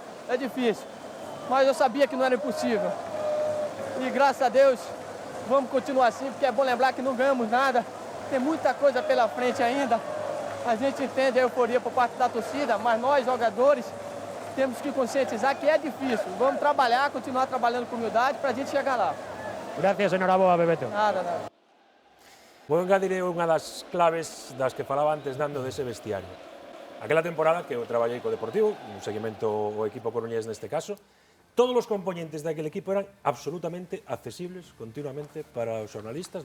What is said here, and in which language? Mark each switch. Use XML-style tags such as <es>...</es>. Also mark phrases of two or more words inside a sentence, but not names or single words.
<pt>Mas eu sabia que não era impossível. E graças a Deus, vamos continuar assim, porque é bom lembrar que não ganhamos nada. Tem muita coisa pela frente ainda. A gente entende a euforia por parte da torcida, mas nós, jogadores, temos que conscientizar que é difícil. Vamos trabalhar, continuar trabalhando com humildade para a gente chegar lá.</pt> <gl>Gracias, enhoraboa, Bebeto. Nada. Vou engadir unha das claves das que falaba antes Nando dese vestiario. Aquela temporada que eu traballei co Deportivo, un seguimento o equipo coruñés neste caso, todos os componentes daquele equipo eran absolutamente accesibles continuamente para os xornalistas.</gl>